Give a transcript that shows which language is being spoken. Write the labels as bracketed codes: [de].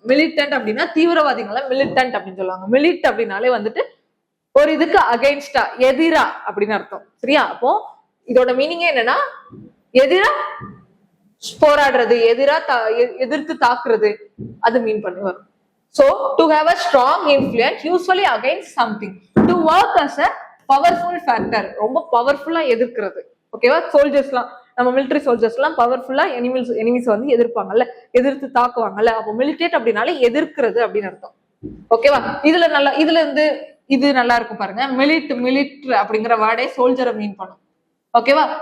[ta] Militant அப்படின்னா தீவிரவாதிகளை militant அப்படின்னு சொல்லுவாங்க. மிலிட் அப்படின்னாலே ஒரு இதுக்கு அகைன்ஸ்டா, எதிரா அப்படின்னு அர்த்தம். சரியா? அப்போ இதோட மீனிங் என்னன்னா எதிரா போராடுறது, எதிர்த்து தாக்குறது, அது மீன் பண்ணி வரும். [en] So, to have a strong influence usually against something, to work as a powerful factor, [ta] ரொம்ப பவர்ஃபுல்லா எதிர்க்கிறது. ஓகேவா? சோல்ஜர்ஸ்லாம், நம்ம மிலிட்டரி சோல்ஜர்ஸ்லாம் பவர்ஃபுல்லா எனிமீஸ் எதிர்ப்பாங்கல்ல, எதிர்த்து தாக்குவாங்கல்ல. அப்போ மிலிட்டேட் அப்படின்னாலே எதிர்க்கிறது அப்படின்னு அர்த்தம். ஓகேவா? இதுல இருந்து இது நல்லா இருக்கும் பாருங்க. மிலிட் அப்படிங்கிற வேர்டே சோல்ஜரை மீன் பண்ணும். ஓகேவா?